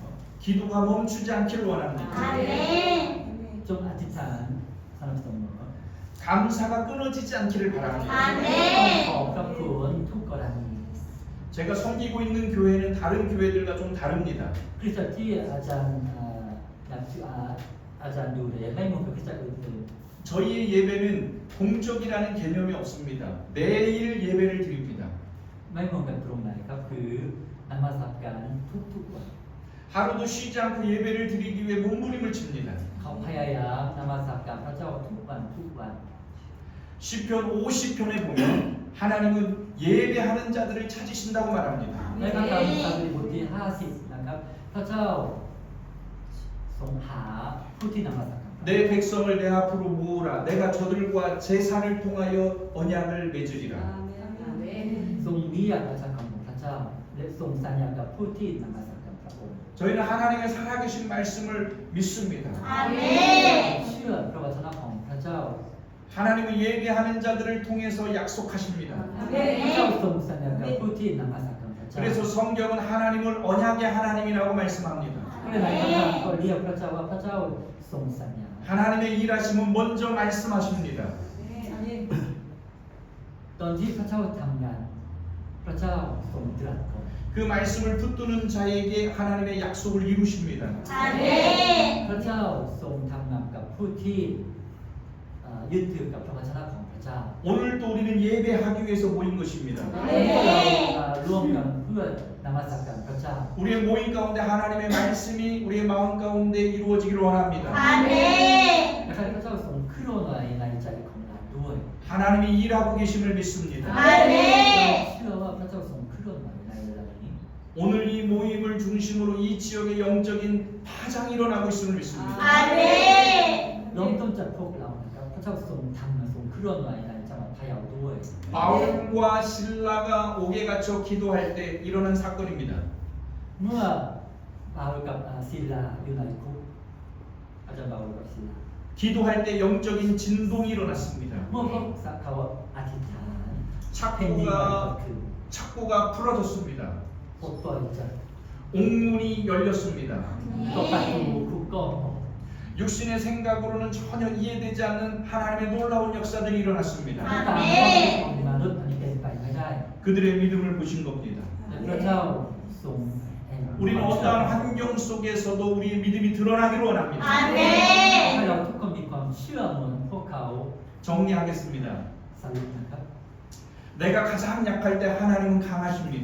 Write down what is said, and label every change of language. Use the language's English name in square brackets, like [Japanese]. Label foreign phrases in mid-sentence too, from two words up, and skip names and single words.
[Korean] 기도가 멈추지 않기를 원합니다. [Thai] จงอธิษฐานสำหรับเสมอ [Korean] 감사가 끊어지지 않기를 바랍니다. [Thai] ขอบพระคุณทุกกรณี [Korean] 제가 섬기고 있는 교회는 다른 교회들과 좀 다릅니다. [Thai] คริสตจักรที่อาจารย์อาจารย์ดูแลไม่เหมือนกับคริสตจักรอื่น [Korean] 저희의 예배는 공적이라는 개념이 없습니다. 매일 예배를 드립니다. [Thai] ๆไม่เหมือนกันตรงไหนครับคือนมัสการทุกๆวัน [Korean] 하루도 쉬지 않고 예배를 드리기 위해 몸부림을 칩니다. [Thai] เขาพยายามนมัสการพระเจ้าทุกวัน [Korean] 시편 50편에 보면 하나님은 예배하는 자들을 찾으신다고 말합니다. [Thai] ในพระคัมภีร์ซาลูบทที่ 50 นะครับพระเจ้าทรงหาผู้ที่นมัสการ [Korean] 내 백성을 내 앞으로 모으라. 내가 저들과 제사를 통하여 언약을 맺으리라. [Thai] ทรงเรียกประชากรของพระเจ้าและทรงสัญญากับผู้ที่นมัสการพระองค์ [Korean] 저희는 하나님의 살아계신 말씀을 믿습니다. [Thai] เชื่อพระวจนะของพระเจ้า [Korean] 하나님은 예배하는 자들을 통해서 약속하십니다. [Thai] พระเจ้าทรงสัญญากับผู้ที่นมัสการพระเจ้า [Korean] 그래서 성경은 하나님을 언약의 하나님이라고 말씀합니다. [Thai] ก็เลยในพระคัมภีร์ก็เรียกพระเจ้าว่าพระเจ้าทรงสัญญา [Korean] 하나님의 일하심은 먼저 말씀하십니다. [Thai] ตอนที่พระเจ้าทำงานพระเจ้าทรงตรัสก่อน [Korean] 그 말씀을 붙드는 자에게 하나님의 약속을 이루십니다. [Thai] พระเจ้าทรงทำงานกับผู้ที่ยึดถือกับพระวจนะของพระระเจ้า [Korean] 오늘도 우리는 예배하기 위해서 모인 것입니다. [Thai] พวกเราร่วมกันเพื่อนมัสการพระเจ้า [Korean] 우리의 모임 가운데 하나님의 말씀이 우리의 마음 가운데 이루어지기를 원합니다. [Thai] และให้พระเจ้าทรงเคลื่อนไหวในใจของเราด้วย [Korean] 하나님이 일하고 계심을 믿습니다. [Thai] เราเชื่อว่าพระเจ้าทรงเคลื่อนไหวในเวลานี้ [Korean] 오늘 이 모임을 중심으로 이 지역의 영적인 파장이 일어나고 있음을 믿습니다. [Thai] เริ่มต้นจากพวกเรานะครับพระเจ้าทรงทำทรงเคลื่อนไหวในจังหวัดพะเยาด้วย [Korean] 바울과 신라가 옥에 갇혀 기도할 때 일어난 사건입니다. [Thai] เมื่อปาโลกับศิลาอยู่ในคุกอาจารย์ปาโลกับศิลา [Korean] 기도할 때 영적인 진동이 일어났습니다. [Thai] เมื่อพวกเขาอธิษฐานแผ่นดินไหวเกิดขึ้น [Korean] 착고가 풀어졌습니다. [Thai] ปลดปล่อยจาก [Korean] 옥문이 열렸습니다. [Thai] ก็ประตูคุกก็ออก [Korean] 육신의 생각으로는 전혀 이해되지 않는 하나님의 놀라운 역사들이 일어났습니다. [Thai] ตามความคิดของมนุษย์อันนี้เป็นไปไม่ได้ [Korean] 그들의 믿음을 보신 겁니다. [Thai] และพระเจ้าทรงให้ [Korean] 우리는 어떠한 환경 속에서도 우리의 믿음이 드러나기를 원합니다. [Thai] ให้เราทุกคนมีความเชื่อเหมือนพวกเขา [Korean] 정리하겠습니다. [Thai] สรุปนะครับ [Korean] 내가 가장 약할 때 하나님은 강하십니다.